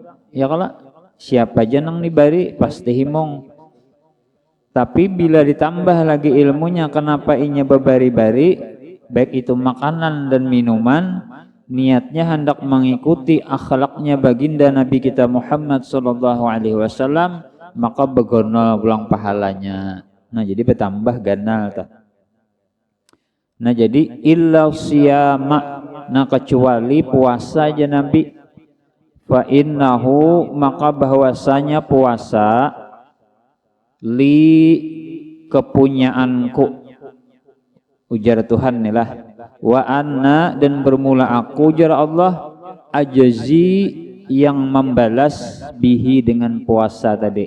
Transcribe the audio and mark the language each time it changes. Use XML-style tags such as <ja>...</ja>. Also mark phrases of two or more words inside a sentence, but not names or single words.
<bjn>Ya kalau siapa aja nang dibari pasti himong. Tapi bila ditambah lagi ilmunya, kenapa inya berbari-bari, baik itu makanan dan minuman, niatnya hendak mengikuti akhlaknya baginda Nabi kita Muhammad</bjn> <ar>صلى الله عليه وسلم,</ar> <bjn>maka begonol pulang pahalanya. Nah, jadi bertambah ganal ta. Nah jadi</bjn> <ar>إلا الصيام,</ar> <bjn>nah kecuali puasa aja Nabi.</bjn> <ar>فإنه,</ar> <bjn>maka bahwasanya puasa, li kepunyaanku, ujar Tuhan nih lah,</bjn> <ar>وأنا</ar> <bjn>dan bermula aku, ujar Allah, ajzi yang membalas bihi dengan puasa tadi.</bjn>